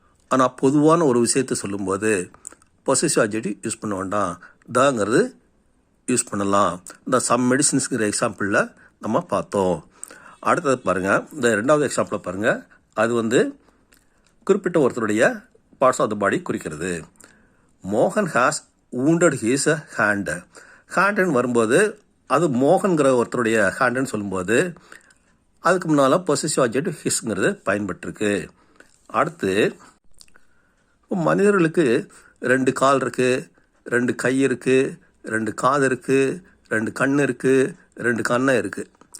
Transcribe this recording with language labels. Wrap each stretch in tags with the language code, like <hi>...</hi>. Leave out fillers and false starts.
<ta>ஆனால் பொதுவான ஒரு விஷயத்தை சொல்லும்போது பொசசிவ் அட்ஜெக்டிவ் யூஸ் பண்ண வேண்டாம், தாங்கிறது யூஸ் பண்ணலாம். இந்த சம் மெடிசின்ஸுங்கிற எக்ஸாம்பிளில் நம்ம பார்த்தோம். அடுத்தது பாருங்கள். இந்த ரெண்டாவது எக்ஸாம்பிளை பாருங்கள். அது வந்து குறிப்பிட்ட ஒருத்தருடைய பார்ட்ஸ் ஆஃப் த பாடி குறிக்கிறது.</ta> <en>மோகன் has wounded his hand.</en> <ta>ஹேண்டுன்னு வரும்போது அது மோகன்கிற ஒருத்தருடைய ஹேண்டுன்னு சொல்லும்போது அதுக்கு முன்னால் பொசசிவ் அட்ஜெக்டிவ் ஹிஸ்ங்கிறது பயன்பட்டுருக்கு. அடுத்து மனிதர்களுக்கு 2 கால் இருக்குது, 2 கை இருக்குது, 2 காது இருக்குது, 2 கண் இருக்குது, 2 கண்ணை இருக்குது.</ta>